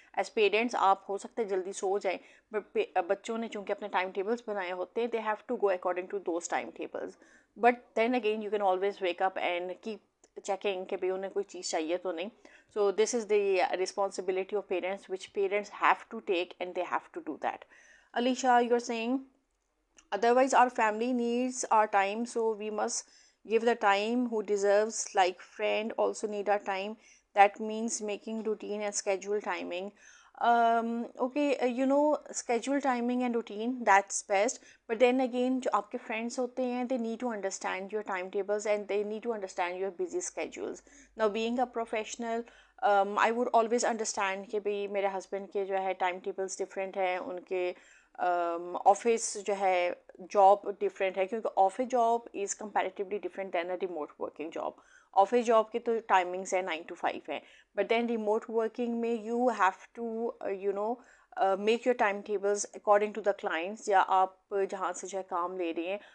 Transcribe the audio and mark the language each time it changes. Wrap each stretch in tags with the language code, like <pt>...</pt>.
<hi>As parents आप हो सकते हैं जल्दी सो जाएं, बट बच्चों ने चूँकि अपने टाइम टेबल्स बनाए होते हैं,</hi> <en>They have to go according to those time tables. But then again you can always wake up and keep checking</en> <hi>कि भाई उन्हें कोई चीज़ चाहिए तो नहीं.</hi> <en>So this is the responsibility of parents which parents have to take and they have to do that. Alicia, you're saying otherwise our family needs our time, so we must give the time who deserves, like friend also need our time. That means making routine and schedule timing. Okay, schedule timing and routine, that's best. But then again</en> <hi>जो आपके</hi> <en>friends होते हैं, they need to understand your timetables and they need to understand your busy schedules. Now being a professional, I would always understand</en> <hi>कि भाई मेरे husband के जो है timetables different है, उनके ऑफिस जो है जॉब डिफरेंट है,</hi> <en>क्योंकि office job is comparatively different than a remote working job.</en> <hi>Office job के तो टाइमिंग्स है 9 to 5 है, बट देन रिमोट वर्किंग में</hi> <en>you have to make your time tables according to the clients,</en> <hi>या आप जहाँ से जो है काम ले रही हैं.</hi>